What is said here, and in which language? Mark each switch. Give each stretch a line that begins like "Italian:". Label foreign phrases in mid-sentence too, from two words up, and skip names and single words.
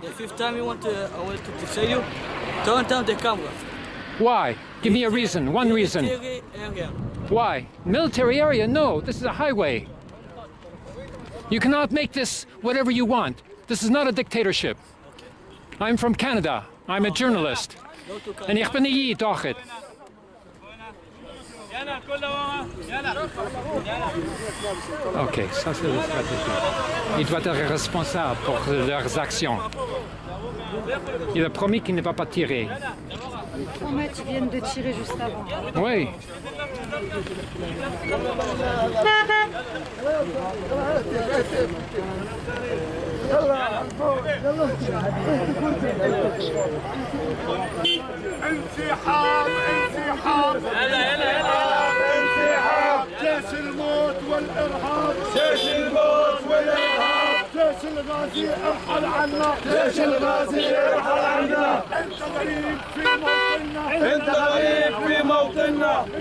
English: The fifth time I want to say you, turn down the camera. Why? Give me a reason. One reason. Military area. Why? Military area? No, this is a highway. You cannot make this whatever you want. This is not a dictatorship. I'm from Canada. I'm a journalist.
Dutch: En ik ben hier toch het.
French: Ok, ça c'est la stratégie. Il doit être responsable pour leurs actions. Il a promis qu'il ne va pas tirer. Ils viennent de tirer juste avant. Oui.
Arabic: انسحاب انسحاب انسحاب جيش الموت والارهاب جيش الموت والارهاب جيش الغازي ارحل عنا جيش الغازي ارحل عنا انت غريب في موطننا انت غريب في موطننا